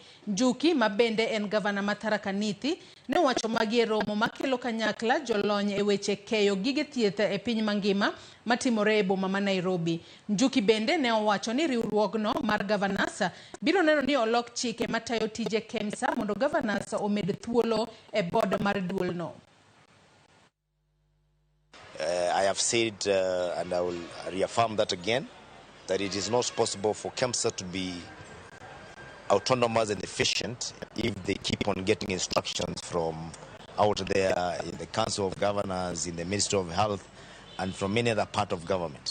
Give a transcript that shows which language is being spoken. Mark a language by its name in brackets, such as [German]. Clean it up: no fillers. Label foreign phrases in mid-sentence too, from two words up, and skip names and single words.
[Luo (Kenya and Tanzania)] Njuki mabende en gavana ma Tharaka Nithi ne wacho magi e romo makelo kanyakla jolony e weche keyo gige thieth e piny mangima matimore e boma ma Nairobi. Njuki bende ne owacho ni riwruogno mar gavanas biro neno ni olok chike matayo tije KEMSA mondo gavanas omed thuolo e board mar duol no. [English] I have said, and I will reaffirm that again, that it is not possible for KEMSA to be autonomous and efficient if they keep on getting instructions from out there in the Council of Governors, in the Ministry of Health, and from many other part of government.